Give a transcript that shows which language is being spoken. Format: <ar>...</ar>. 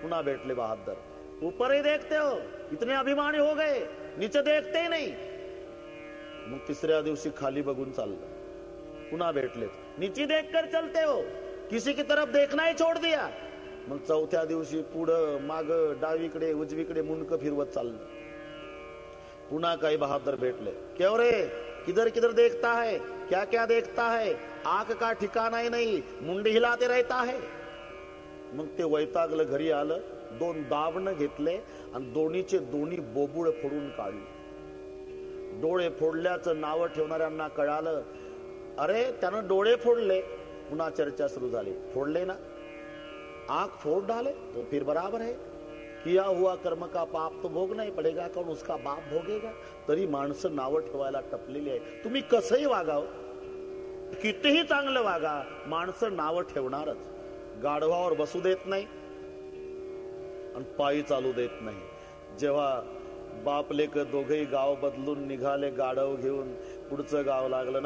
<mr>पुन्हा भेटले बहादर,</mr> <hi>ऊपर ही देखते हो, इतने अभिमानी हो गए, नीचे देखते ही नहीं.</hi> <mr>मग तिसऱ्या दिवशी खाली बघून चाललं. पुन्हा भेटले,</mr> <hi>नीचे देखकर चलते हो, किसी की तरफ देखना ही छोड़ दिया.</hi> <mr>मग चौथ्या दिवशी पुढं माग डावीकडे उजवीकडे मुंडक फिरवत चाललं. पुन्हा काही बहादर भेटले,</mr> <hi>क्यों रे किधर किधर देखता है, क्या क्या देखता है, आंख का ठिकाना ही नहीं, मुंडी हिलाते रहता है.</hi> <mr>मग ते वैतागलं, घरी आलं, 2 दाबणं घेतले आणि दोन्हीचे दोन्ही बोबुळ फोडून काढले. डोळे फोडल्याचं नाव ठेवणाऱ्यांना कळालं, अरे त्यानं डोळे फोडले. पुन्हा चर्चा सुरू झाली, फोडले ना,</mr> <hi>आंख फोड़ डाले तो फिर बराबर है, किया हुआ कर्म का पाप तो भोगना ही पडेगा, कारण उसका बाप भोगेगा.</hi> <mr>तरी माणसं नावं ठेवायला टपलेली आहे. तुम्ही कसंही वागाव, कितीही चांगलं वागा, माणसं नावं ठेवणारच. गाढवावर बसू देत नाही आणि पायी चालू देत नाही. जेव्हा बाप लेक दोघेही गाव बदलून निघाले गाढव घेऊन, पुढचं गाव लागलं.</mr>